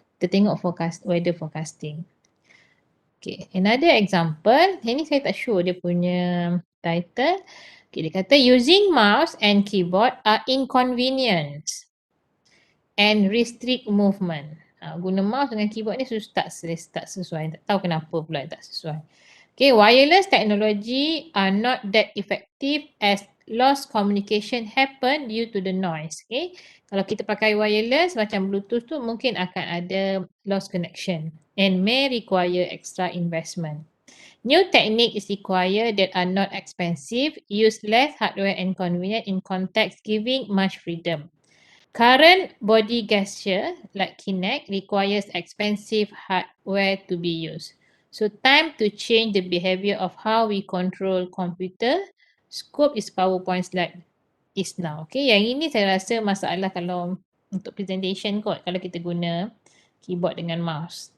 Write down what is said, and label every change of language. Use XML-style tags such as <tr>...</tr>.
<ms>Kita tengok</ms> <en>weather forecasting. Okay, another example.</en> <ms>Ini saya tak sure dia punya title.</ms> <en>Okay, dia kata using mouse and keyboard are inconvenient and restrict movement.</en> <ms>Guna mouse dengan keyboard ni tak sesuai. Tak tahu kenapa pula tak sesuai.</ms> <en>Okay, wireless technology are not that effective as lost communication happen due to the noise.</en> <ms>Okay, kalau kita pakai wireless macam Bluetooth tu mungkin akan ada lost connection</ms> <en>and may require extra investment. New technique is required that are not expensive, use less hardware and convenient in context giving much freedom. Current body gesture like Kinect requires expensive hardware to be used. So time to change the behavior of how we control computer. Scope is PowerPoint slide is now.</en> <ms>Okay, yang ini saya rasa masalah kalau untuk presentation kot. Kalau kita guna keyboard dengan mouse.</ms>